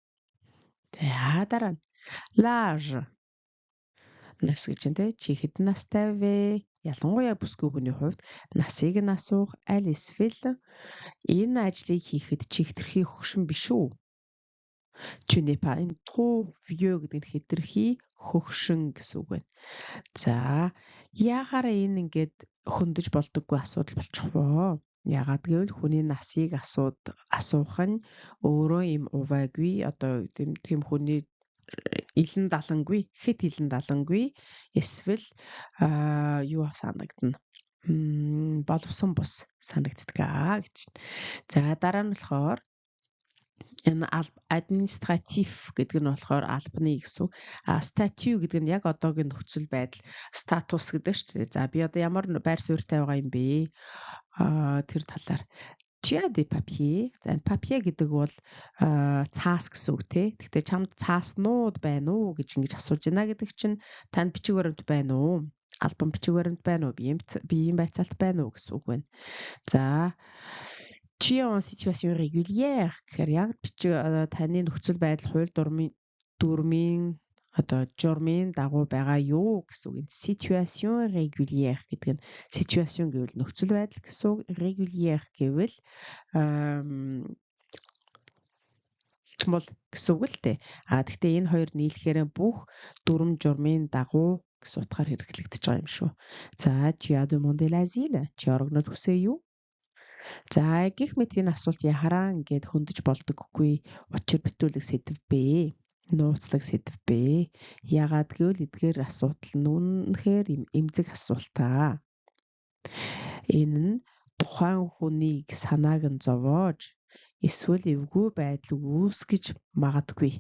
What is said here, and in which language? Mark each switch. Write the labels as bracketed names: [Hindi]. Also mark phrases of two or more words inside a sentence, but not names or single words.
[Mongolian] За дараа нь l'âge. Нас гэж байна те. Чи хэдэн настай вэ? Ялангуяа бүсгүй хүний хувьд насыг нь асуух аль эсвэл энэ ажлыг хийхэд чи хэтэрхий хөгшин биш үү? [French] Tu n'es pas trop vieux [Mongolian] гэдэг нь хэтэрхий хөгшин гэсэн үг байна. За яагаараа энэ ингээд хөндөж болдоггүй асуудал болчих воо. Яагаад гэвэл хүний насыг асуух нь өөрөө юм увайгүй одоо тийм хүний илэн далангүй хэд илэн далангүй эсвэл юу санагдана боловсон бус санагддаг гэж. За дараа нь болохоор энэ административ гэдэг нь болохоор албаны гэсэн. Статью гэдэг нь яг одоогийн нөхцөл байдал, статус гэдэг шүү дээ. За би одоо ямар байр суурьтай байгаа юм бэ? Тэр талаар [French] tu as des papiers. [Mongolian] За энэ papier гэдэг бол цаас гэсэн үг тий. Гэхдээ чамд цааснууд байна уу гэж ингэж асууж байна гэдэг чинь танд бичиг баримт байна уу? Албан бичиг баримт байна уу? Биеийн байцаалт байна уу гэсэн үг байна. За [French] tu es en situation régulière [Mongolian] гэхээр яг таны нөхцөл байдал хууль дүрмийн одоо журмын дагуу байгаа юу гэсэн үг. [French] Situation régulière [Mongolian] гэдэг нь situation гэвэл нөхцөл байдал гэсэн үг. Régulière гэвэл томол гэсэн үг л дээ. Гэхдээ энэ хоёр нийлэхээр бүх дүрм журмын дагуу гэсэн утгаар хэрэглэгдэж байгаа юм шүү. [French] За tu as demandé l'asile. [Mongolian] Чи орогнод хүсээ юу? За гэх мэт энэ асуулт яхараа ингээд хөндөж болдоггүй учир бүтүүлэг сэдв бэ. Нууцлаг сэдв бэ. Ягаад гэвэл эдгээр асуудал нь үнэхээр эмзэг асуултаа. Энэ нь тухайн хүнийг санааг нь зовоож эсвэл эвгүй байдал үүсгэж магадгүй.